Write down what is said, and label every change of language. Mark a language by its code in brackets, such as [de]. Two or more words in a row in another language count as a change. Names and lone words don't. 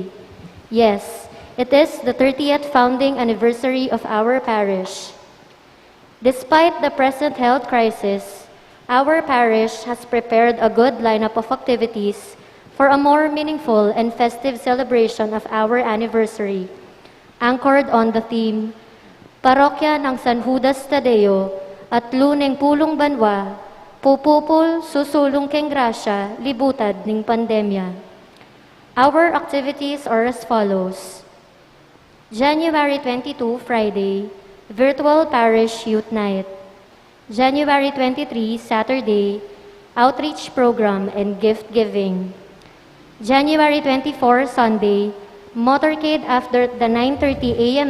[en] Yes, it is the 30th founding anniversary of our parish. Despite the present health crisis, our parish has prepared a good lineup of activities for a more meaningful and festive celebration of our anniversary, anchored on the theme, [pam] Parokya ng San Judas Tadeo at Luneng Pulong Banwa, Pupupul Susulong Keng Grasya, Libutad ning Pandemya. [en] Our activities are as follows. January 22, Friday, Virtual Parish Youth Night. January 23, Saturday, Outreach Program and Gift Giving. January 24, Sunday, motorcade after the 9:30 a.m.